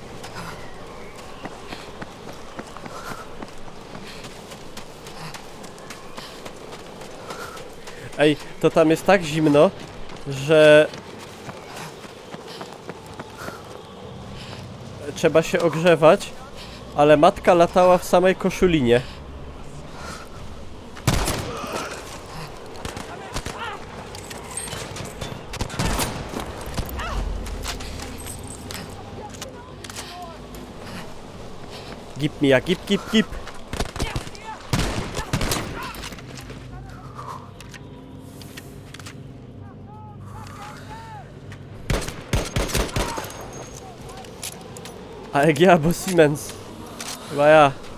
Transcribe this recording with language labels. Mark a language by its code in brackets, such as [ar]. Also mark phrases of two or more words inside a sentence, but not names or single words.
[pl] Ej, to tam jest tak zimno, że... trzeba się ogrzewać, ale matka latała w samej koszulinie. [de] Gib mir, gib. [pl] AEG albo Siemens. Chyba ja.